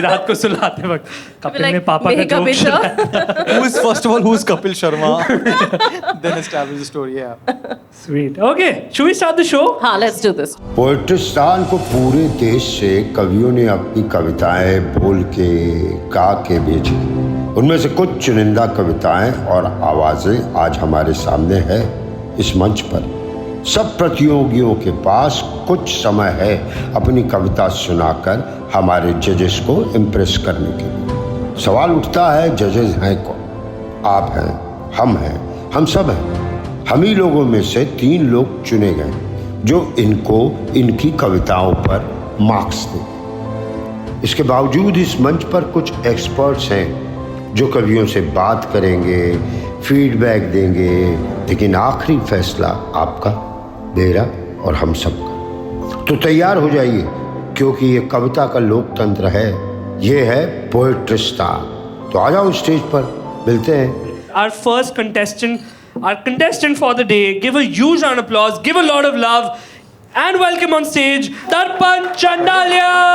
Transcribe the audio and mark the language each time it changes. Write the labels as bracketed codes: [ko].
[hi] रात को सुलाते वक्त कपिल ने पापा का joke सुनाया. [en] First of all, who's Kapil Sharma? Then establish the story. Yeah. Sweet. Okay, should we start the show? हाँ, let's do this. [hi] पोएट्रिस्तान को पूरे देश से कवियों ने अपनी कविताएं बोल के गा के भेजी. उनमें से कुछ चुनिंदा कविताएं और आवाजें आज हमारे सामने है इस मंच पर. सब प्रतियोगियों के पास कुछ समय है अपनी कविता सुनाकर हमारे जजेस को इम्प्रेस करने के लिए. सवाल उठता है, जजेस हैं कौन? आप हैं, हम सब हैं. हम ही लोगों में से 3 लोग चुने गए जो इनको इनकी कविताओं पर मार्क्स दें. इसके बावजूद इस मंच पर कुछ एक्सपर्ट्स हैं जो कवियों से बात करेंगे, फीडबैक देंगे, लेकिन आखिरी फैसला आपका, मेरा और हम सबका. तो तैयार हो जाइए, क्योंकि ये कविता का लोकतंत्र है. ये है पोएट्रिस्तान. तो आ जाओ स्टेज पर मिलते हैं। [en] Our first contestant, our contestant for the day. Give a huge round of applause, give a lot of love, and welcome on stage, Darpan Chandalia!